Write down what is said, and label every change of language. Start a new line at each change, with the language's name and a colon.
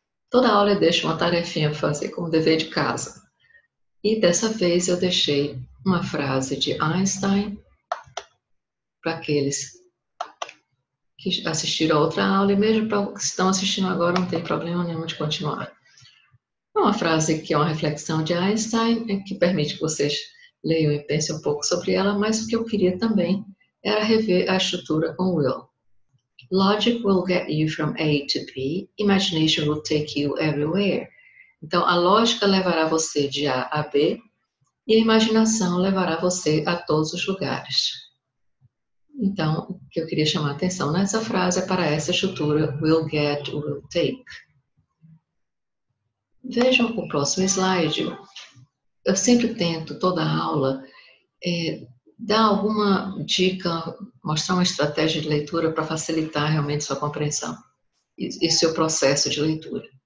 Portuguese: Toda aula eu deixo uma tarefinha para fazer como dever de casa. E dessa vez eu deixei uma frase de Einstein para aqueles que assistiram a outra aula, e mesmo para os que estão assistindo agora, não tem problema nenhum de continuar. É uma frase que é uma reflexão de Einstein, que permite que vocês leiam e pensem um pouco sobre ela, mas o que eu queria também era rever a estrutura com Will.
English: Logic will get you from A to B, imagination will take you everywhere.
Portuguese: Então, a lógica levará você de A a B e a imaginação levará você a todos os lugares. Então, o que eu queria chamar a atenção nessa frase é para essa estrutura will get, will take. Vejam o próximo slide. Eu sempre tento, toda aula, dar alguma dica, mostrar uma estratégia de leitura para facilitar realmente sua compreensão e seu processo de leitura.